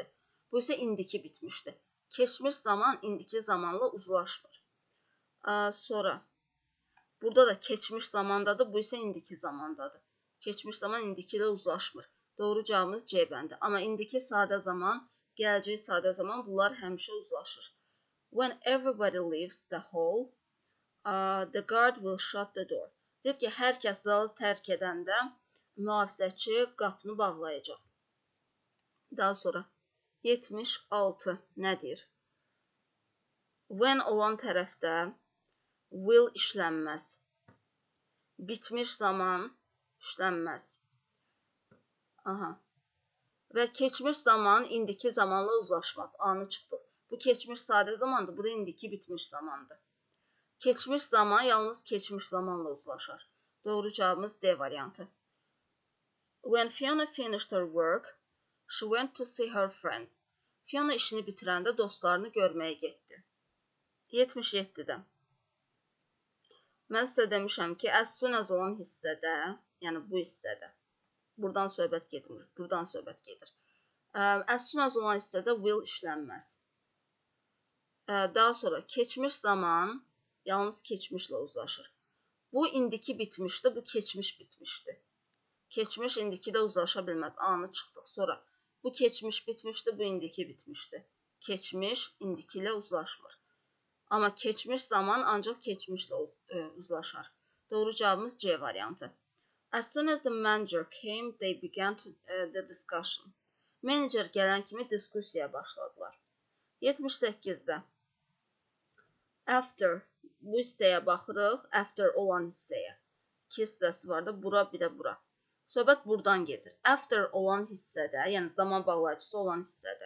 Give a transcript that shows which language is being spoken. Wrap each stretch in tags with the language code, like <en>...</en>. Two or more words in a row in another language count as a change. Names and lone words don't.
<az>Bu isə indiki bitmişdir. Keçmiş zaman indiki zamanla uzlaşmır. Sonra burada da keçmiş zamandadır, bu isə indiki zamandadır. Keçmiş zaman indiki ilə uzlaşmır. Doğru cavabımız C bəndi. Amma indiki sadə zaman, gələcək sadə zaman bunlar həmişə uzlaşır.</az> <en>When everybody leaves the hall, the guard will shut the door.</en> <az>Deyir ki, hər kəs zalı tərk edəndə mühafizəçi qapını bağlayacaq. Daha sonra 76 nə deyir? When olan tərəfdə will işlənməz. Bitmiş zaman işlənməz. Və keçmiş zaman indiki zamanla uzlaşmaz. Anı çıxdıq. Bu keçmiş sadə zamandır, bu da indiki bitmiş zamandır. Keçmiş zaman yalnız keçmiş zamanla uzlaşar. Doğru cavabımız D variantı.</az> <en>When Fiona finished her work, she went to see her friends.</en> <az>Fiona işini bitirəndə dostlarını görməyə getdi. 77-də. Mən sizə demişəm ki,</az> <en>as soon as</en> <az>olan hissədə, yəni bu hissədə, buradan söhbət gedir, buradan söhbət gedir.</az> <en>As soon as</en> <az>olan hissədə will işlənməz. Daha sonra keçmiş zaman yalnız keçmişlə uzlaşır. Bu indiki bitmişdi, bu keçmiş bitmişdi. Keçmiş indikidə uzlaşa bilməz. Anı çıxdıq. Sonra bu keçmiş bitmişdi, bu indiki bitmişdi. Keçmiş indiki ilə uzlaşmır. Amma keçmiş zaman ancaq keçmişlə uzlaşar. Doğru cavabımız C variantı.</az> <en>As soon as the manager came, they began the discussion.</en> <az>Menecer gələn kimi diskusiyaya başladılar. 78-də. After bu hissəyə baxırıq, after olan hissəyə. İki hissəsi var da, bura bir də bura. Söhbət buradan gedir. After olan hissədə, yəni zaman bağlayıcısı olan hissədə.</az>